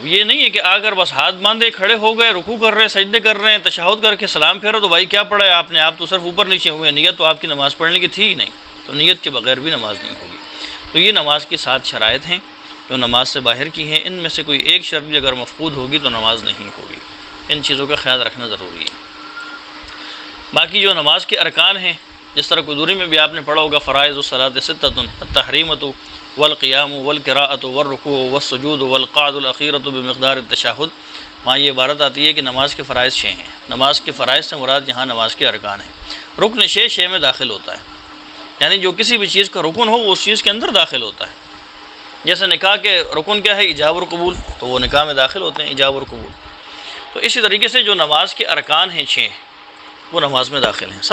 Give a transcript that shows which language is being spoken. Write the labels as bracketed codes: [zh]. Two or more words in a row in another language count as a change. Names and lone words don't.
[ur] یہ نہیں ہے کہ آ کر بس ہاتھ باندھے کھڑے ہو گئے، رکوع کر رہے ہیں، سجدے کر رہے ہیں، تشہد کر کے سلام پھیرا تو بھائی کیا پڑھا ہے آپ نے، آپ تو صرف اوپر نیچے ہوئے، نیت تو آپ کی نماز پڑھنے کی تھی ہی نہیں، تو نیت کے بغیر بھی نماز نہیں ہوگی۔ تو یہ نماز کی 7 شرائط ہیں جو نماز سے باہر کی ہیں، ان میں سے کوئی ایک شرط بھی اگر مفقود ہوگی تو نماز نہیں ہوگی۔ ان چیزوں کا خیال رکھنا ضروری ہے۔ باقی جو نماز کے ارکان ہیں، جس طرح قدوری میں بھی آپ نے پڑھا ہوگا [ar] فرائض الصلاۃ ستۃ التحریمۃ والقیام والقراءۃ والرکوع والسجود والقعد الاخیرۃ بمقدار التشہد، [ur] وہاں یہ عبارت آتی ہے کہ نماز کے فرائض 6 ہیں۔ نماز کے فرائض سے مراد یہاں نماز کے ارکان ہیں۔ رکن 6 میں داخل ہوتا ہے، یعنی جو کسی بھی چیز کا رکن ہو وہ اس چیز کے اندر داخل ہوتا ہے۔ جیسے نکاح کے رکن کیا ہے؟ ایجاب اور قبول، تو وہ نکاح میں داخل ہوتے ہیں، ایجاب اور قبول۔ تو اسی طریقے سے جو نماز کے ارکان ہیں 6، وہ نماز میں داخل ہیں۔